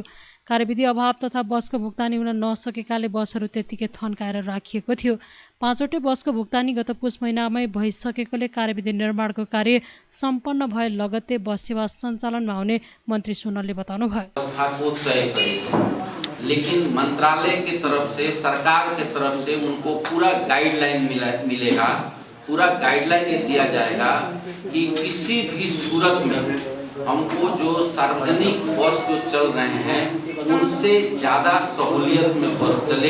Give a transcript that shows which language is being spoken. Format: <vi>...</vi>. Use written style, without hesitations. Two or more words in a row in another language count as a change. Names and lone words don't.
<ne>कार्यविधि अभाव तथा बसको भुक्तानी हुन नसकेकाले बसहरू त्यत्तिकै थन्काएर राखिएको थियो। 5वटै बसको भुक्तानी गत पुस महिनामै भइसकेकोले कार्यविधि निर्माणको कार्य सम्पन्न भए लगत्तै बस सेवा सञ्चालनमा आउने मन्त्री सोनलले बताउनुभयो।</ne> <hi>लेकिन मंत्रालय की तरफ से, सरकार की तरफ से उनको पूरा गाइडलाइन मिलेगा, पूरा गाइडलाइन ये दिया जाएगा कि किसी भी सूरत में हमको जो सार्वजनिक बस जो चल रहे हैं उनसे ज़्यादा सहूलियत में बस चले,</hi>